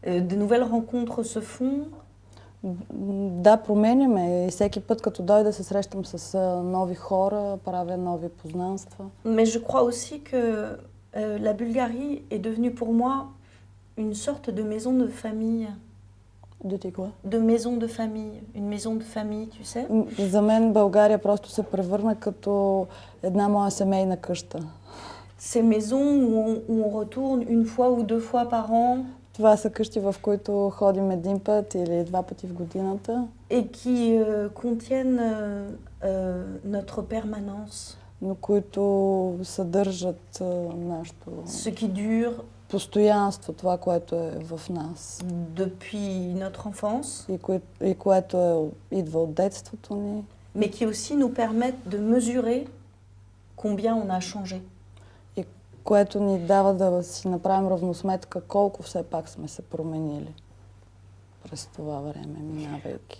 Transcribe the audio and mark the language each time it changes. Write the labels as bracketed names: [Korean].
[French] De nouvelles rencontres se font. [Bulgarian] Да, променяме. И всеки път, като дойда, се срещам с нови хора, правя нови познанства. [French] Mais je crois aussi que la Bulgarie est devenue pour moi une sorte de maison de famille. De quoi? De maison de famille. Une maison de famille, tu sais. [Bulgarian] За мен България просто се превърна като една моя семейна къща. [French] Ces maisons où on retourne une fois ou deux fois par an. [Bulgarian] Това са къщи, в които ходим един път или два пъти в годината. [French] Et qui contiennent notre permanence. [Bulgarian] Но които съдържат нашето... [French] Ce qui dure. [Bulgarian] Постоянство, това, което е в нас. [French] Depuis notre enfance. [Bulgarian] И което идва от детството ни. [French] Mais qui aussi nous permettent de mesurer combien on a changé. [Bulgarian] И което ни дава да си направим равносметка колко все пак сме се променили през това време, минавайки.